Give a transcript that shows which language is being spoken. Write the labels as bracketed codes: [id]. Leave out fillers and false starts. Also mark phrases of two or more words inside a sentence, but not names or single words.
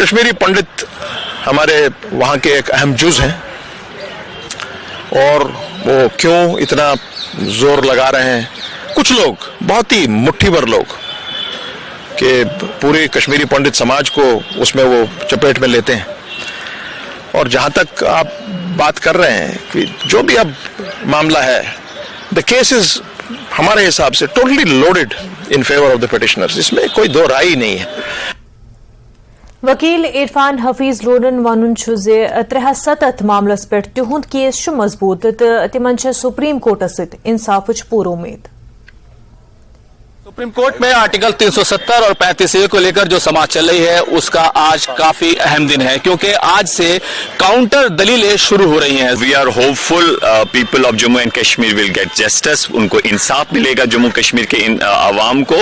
[hi] कश्मीरी पंडित हमारे वहाँ के एक अहम जुज हैं और वो क्यों इतना जोर लगा रहे हैं, कुछ लोग, बहुत ही मुट्ठी भर लोग कि पूरे कश्मीरी पंडित समाज को उसमें वो चपेट में लेते हैं। और जहां तक आप बात कर रहे हैं कि जो भी अब मामला है, [en] the case is [hi] हमारे हिसाब से [en] totally loaded in favour of the petitioners, [hi] इसमें कोई दो राय नहीं है। [ks] वकील इरफान हफीज लोनन वनुन छु जे 307 मामलस पे तिहुंद केस छु मजबूत तो तिमन छ सुप्रीम कोर्टस सत इंसाफच पूर उम्मीद। [hi] सुप्रीम कोर्ट में आर्टिकल 370 और 35A को लेकर जो समाज चल रही है उसका आज काफी अहम दिन है, क्योंकि आज से काउंटर दलीलें शुरू हो रही हैं। [en] we are hopeful people of Jammu and Kashmir will get justice, [hi] उनको इंसाफ मिलेगा जम्मू कश्मीर के इन आवाम को।